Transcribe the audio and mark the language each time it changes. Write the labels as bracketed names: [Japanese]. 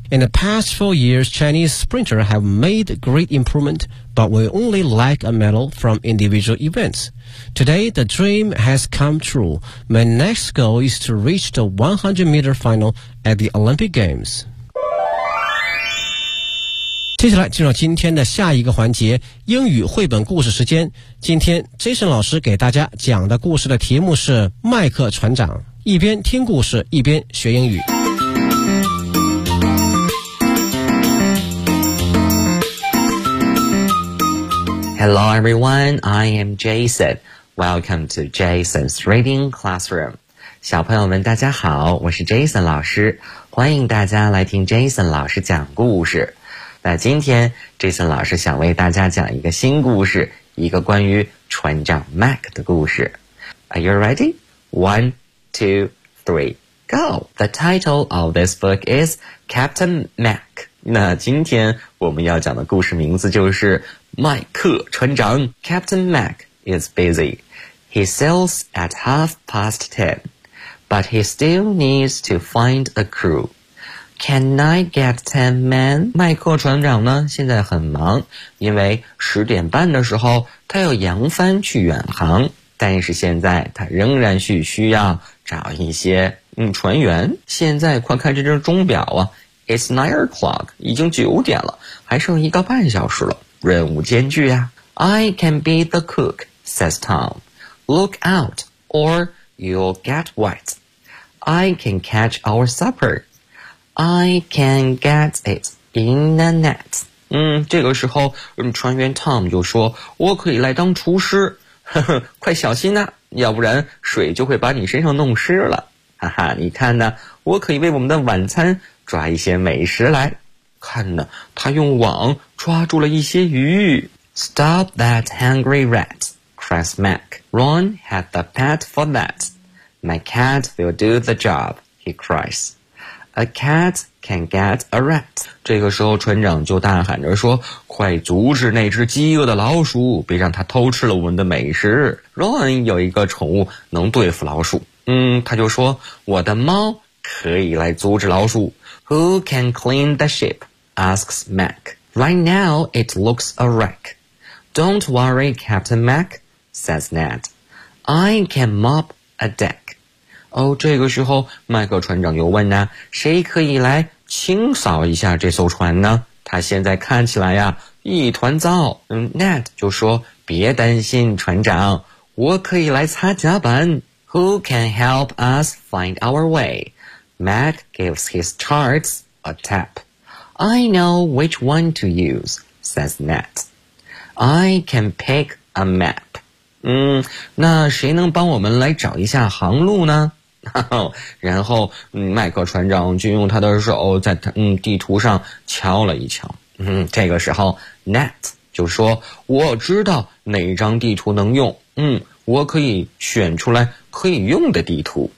[English] In the past four years, Chinese sprinter have made great improvement, but we only lack a medal from individual events. Today, the dream has come true. My next goal is to reach the 100-meter final at the Olympic Games. [Chinese] 接下来进入今天的下一个环节，英语绘本故事时间。今天 Jason 老师给大家讲的故事的题目是麦克船长，一边听故事一边学英语。 [English] Hello everyone, I am Jason. Welcome to Jason's Reading Classroom. [Chinese] 小朋友们大家好，我是 Jason 老师，欢迎大家来听 Jason 老师讲故事。那今天 Jason 老师想为大家讲一个新故事，一个关于船长 Mac 的故事。 [English] Are you ready? 1, 2, 3, go! The title of this book is Captain Mac. [Chinese] 那今天我们要讲的故事名字就是麦克船长。 [English] Captain Mac is busy. He sails at 10:30. But he still needs to find a crew. Can I get 10 men? [Chinese] 麦克船长呢现在很忙，因为十点半的时候他要扬帆去远航，但是现在他仍然需要找一些船员。现在快看这只钟表啊， [English] It's 9 o'clock, [Chinese] 已经九点了，还剩一个半小时了，任务艰巨啊。 [English] I can be the cook, says Tom. Look out, orYou'll get wet. I can catch our supper. I can get it in the net. [Chinese] 这个时候船员 Tom 就说，我可以来当厨师。快小心啊，要不然水就会把你身上弄湿了。哈哈，你看呢，我可以为我们的晚餐抓一些美食来。看呢，他用网抓住了一些鱼。 [English] Stop that hungry rat. Cries Mac. Ron had the pet for that. My cat will do the job, he cries. A cat can get a rat. [Chinese] 这个时候船长就大喊着说，快阻止那只饥饿的老鼠，别让它偷吃了我们的美食。 Ron 有一个宠物能对付老鼠。他就说，我的猫可以来阻止老鼠。 [English] Who can clean the ship? Asks Mac. Right now it looks a wreck. Don't worry, Captain Mac. says Ned. I can mop a deck. [Chinese] 这个时候麦克船长又问呢，谁可以来清扫一下这艘船呢？他现在看起来呀一团糟。 Ned 就说，别担心船长，我可以来擦甲板。 [English] Who can help us find our way? Mac gives his charts a tap. I know which one to use, says Ned. I can pick a map. [Chinese] 那谁能帮我们来找一下航路呢？然后麦克船长就用他的手在地图上敲了一敲。这个时候 Nat 就说，我知道哪张地图能用，我可以选出来可以用的地图。